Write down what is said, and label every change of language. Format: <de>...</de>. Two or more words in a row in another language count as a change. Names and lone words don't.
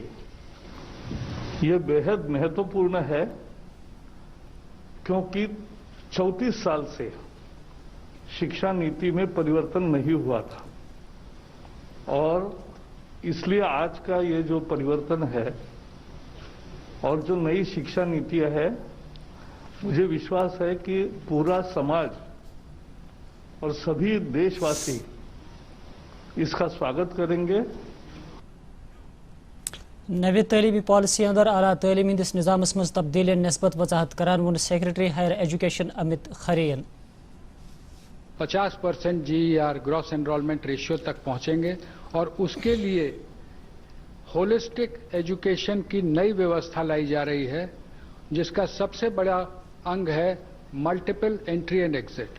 <hi>ये बेहद महत्वपूर्ण है क्योंकि 34 साल से शिक्षा नीति में परिवर्तन नहीं हुआ था और इसलिए आज का ये जो परिवर्तन है और जो नई शिक्षा नीति है मुझे विश्वास है कि पूरा समाज और सभी देशवासी इसका स्वागत करेंगे।</hi> <ks>नवी तलीमी पॉलिसी अंदर आला तलीमी दिस निजामस मज तब्दीली नस्बत वजाहत करान वोन</ks> <en>Secretary Higher Education</en> <ks>अमित खरेन</ks> <hi>50% GER</hi> <en>Gross Enrolment Ratio</en> <hi>तक पहुंचेंगे और उसके लिए</hi> <en>holistic education</en> <hi>की नई व्यवस्था लाई जा रही है जिसका सबसे बड़ा अंग है</hi> <en>multiple entry and exit.</en>